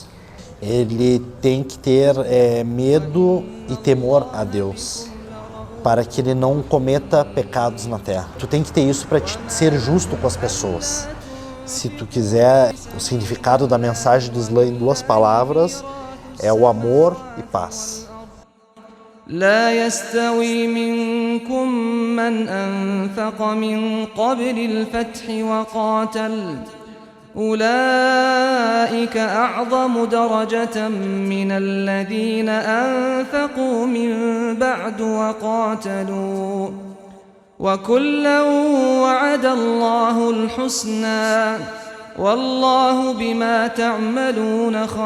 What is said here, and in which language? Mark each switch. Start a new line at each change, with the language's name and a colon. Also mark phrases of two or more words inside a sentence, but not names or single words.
Portuguese: Ele tem que ter medo e temor a Deus, para que ele não cometa pecados na terra. Tu tem que ter isso para ser justo com as pessoas. Se tu quiser, o significado da mensagem do Islã em 2 palavras é o amor e paz.
Arabic: لا يستوي منكم من أنفق من قبل الفتح وقاتل أولئك أعظم درجة من الذين أنفقوا من بعد وقاتلوا وكلا وعد الله الحسنى والله بما تعملون